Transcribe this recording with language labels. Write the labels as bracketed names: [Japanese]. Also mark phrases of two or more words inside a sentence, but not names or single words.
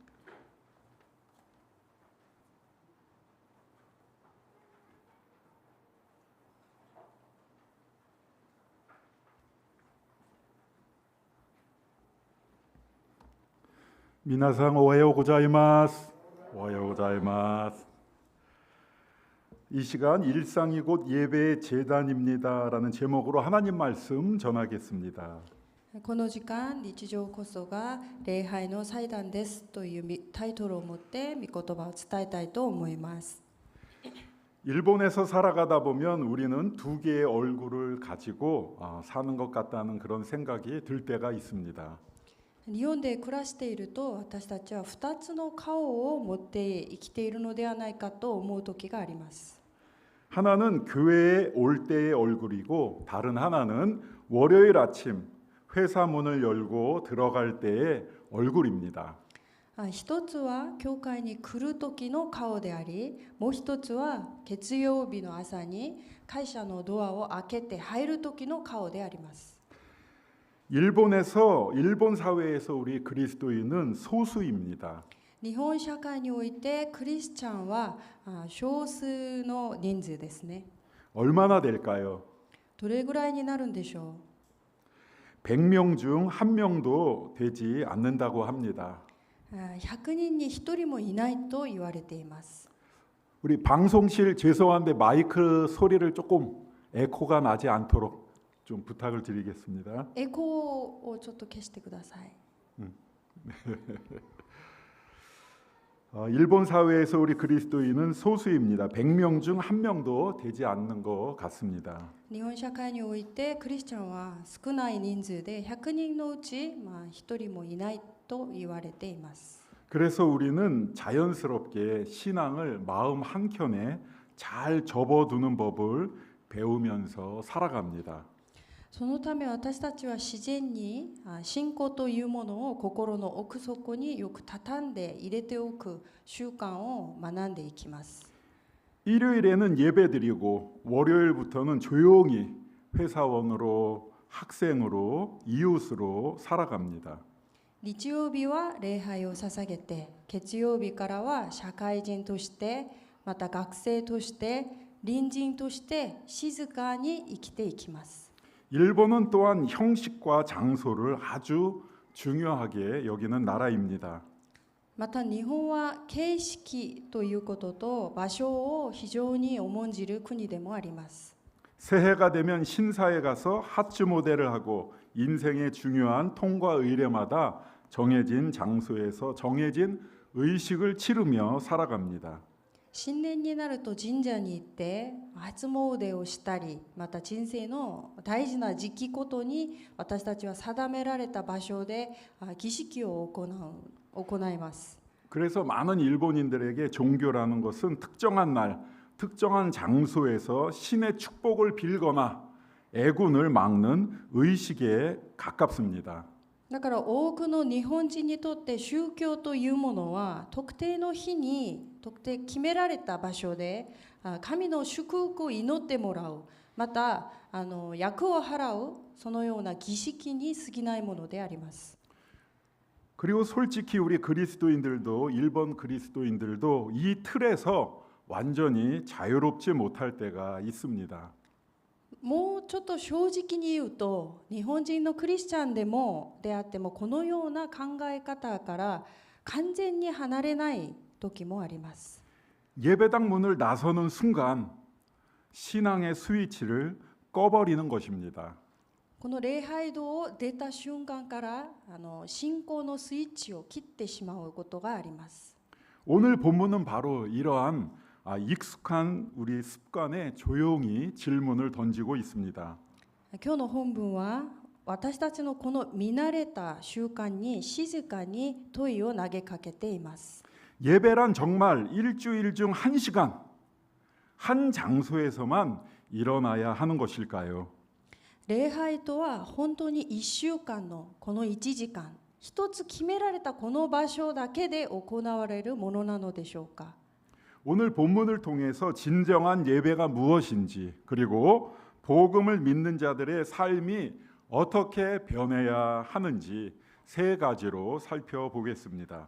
[Japanese] 皆さんおはようございます。おはようございます。 [Korean] 이 시간 일상이 곧 예배의 제단입니다라는 제목으로 하나님 말씀 전하겠습니다. [Japanese] この時間、日常こそが礼拝の祭壇ですというタイトルを持って御言葉を伝えたいと思います。 [Korean] 일본에서 살아가다 보면 우리는 두 개의 얼굴을 가지고 사는 것 같다는 그런 생각이 들 때가 있습니다. [Japanese] 日本で暮らしていると、私たちは2つの顔を持って生きているのではないかと思う時があります。 [Korean] 하나는 교회에 올 때의 얼굴이고 다른 하나는 월요일 아침 회사 문을 열고 들어갈 때의 얼굴입니다. [Japanese] 一つは教会に来る時の顔であり、もう一つは月曜日の朝に会社のドアを開けて入る時の顔であります。 [Korean] 일본 사회에서 우리 그리스도인은 소수입니다. [Japanese] 日本社会においてクリスチャンは少数の人数ですね。 [Korean] 얼마나 될까요? [Japanese] どれぐらいになるんでしょう。 [Korean] 100명 중 1명도 되지 않는다고 합니다. [Japanese] 100 人に1人もいないと言われています。 [Korean] 우리 방송실 죄송한데 마이크 소리를 조금 에코가 나지 않도록 좀 부탁을 드리겠습니다. [Japanese] エコーをちょっと消してください。 [Korean] 일본 사회에서 우리 그리스도인은 소수입니다. 100명 중 1명도 되지 않는 것 같습니다. [Japanese] 日本社会においてクリスチャンは少ない人数で100人のうち1人もいないと言われています。 [Korean] 그래서 우리는 자연스럽게 신앙을 마음 한켠에 잘 접어두는 법을 배우면서 살아갑니다. [Japanese] そのため私たちは自然に信仰というものを心の奥底によく畳んで入れておく習慣を学んでいきます。 [Korean] 일요일에는 예배드리고 월요일부터는 조용히 회사원으로 학생으로 이웃으로 살아갑니다. [Japanese] 日曜日は礼拝を捧げて、月曜日からは社会人として、また学生として、隣人として静かに生きていきます。 [Korean] 일본은 또한 형식과 장소를 아주 중요하게 여기는 나라입니다. [Japanese] また日本は形式ということと場所を非常に重んじる国でもあります。 [Korean] 새해가 되면 신사에 가서 하츠 모델을 하고 인생의 중요한 통과 의례마다 정해진 장소에서 정해진 의식을 치르며 살아갑니다. [Japanese] 新年になると神社に行って初詣をしたり、また人生の大事な時期ごとに私たちは定められた場所で儀式を行います。 [Korean] 그래서 많은 일본인들에게 종교라는 것은 특정한 날, 특정한 장소에서 신의 축복을 빌거나 애군을 막는 의식에 가깝습니다. [Japanese] だから多くの日本人にとって宗教というものは特定の日に特定決められた場所で神の祝福を祈ってもらう、また厄を払う、そのような儀式に過ぎないものであります。 [Korean] 그리고 솔직히 우리 그리스도인들도 일본 그리스도인들도 이 틀에서 완전히 자유롭지 못할 때가 있습니다. [Japanese] もうちょっと正直に言うと、日本人のクリスチャンであってもこのような考え方から完全に離れない時もあります。 [Korean] 예배당 문을 나서는 순간 신앙의 스위치를 꺼버리는 것입니다. [Japanese] この礼拝堂を出た瞬間から信仰のスイッチを切ってしまうことがあります。 [Korean] 오늘 본문은 바로 이러한 익숙한 우리 습관에 조용히 질문을 던지고 있습니다. [Japanese] 今日の本文は私たちのこの見慣れた習慣に静かに問いを投げかけています。 [Korean] 예배란 정말 일주일 중 1시간 한 장소에서만 일어나야 하는 것일까요? [Japanese] 礼拝とは本当に1週間のこの1時間、一つ決められたこの場所だけで行われるものなのでしょうか。 [Korean] 오늘 본문을 통해서 진정한 예배가 무엇인지 그리고 복음을 믿는 자들의 삶이 어떻게 변해야 하는지 세 가지로 살펴보겠습니다.